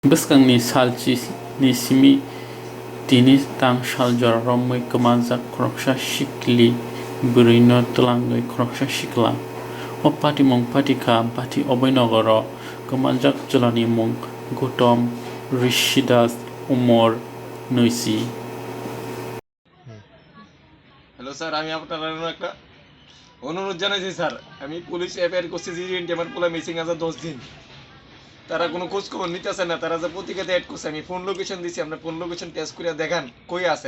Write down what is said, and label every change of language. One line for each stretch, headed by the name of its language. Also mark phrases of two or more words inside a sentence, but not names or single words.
Kok Borok: Bwskangni salchini simi tini tang saljor romoi kemajak kroksa sikli bwrwino twlangwi kroksa sikla o pati mung patika pati obainogoro kemajak jolani mung Gautam ঋষিদাস উমর নৈসি।
Bangla: হ্যালো স্যার, আমি আপনার একটা অনুরোধ জানাইছি স্যার। আমি পুলিশ এফআইআর করছি জিডিএনটি আমার পোলা মিসিং আছে 10 দিন। তারা কোনো খোঁজ খবর নিতেছে না। তারা যে পত্রিকাতে অ্যাড করছে, আমি
English: phone location
Bangla: দিছি, আপনার
English: phone location test
Bangla: করে দেখান কই আছে।